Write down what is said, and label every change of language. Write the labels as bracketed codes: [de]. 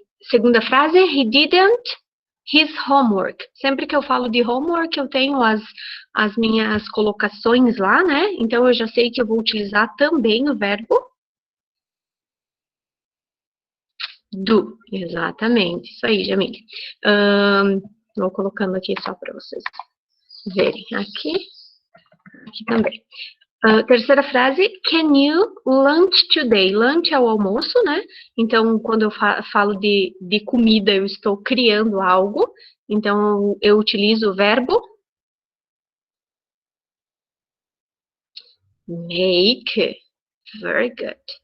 [pt] Segunda frase, [en] he didn't his homework. [pt] Sempre que eu falo de homework, eu tenho as minhas colocações lá, né? Então, eu já sei que eu vou utilizar também o verbo do, exatamente. Isso aí, Jamile. Vou colocando aqui só para vocês verem. Aqui também. Terceira frase, [en] can you lunch today? [pt] Lunch é o almoço, né? Então, quando eu falo de comida, eu estou criando algo. Então, eu utilizo o verbo make. [en] Very good.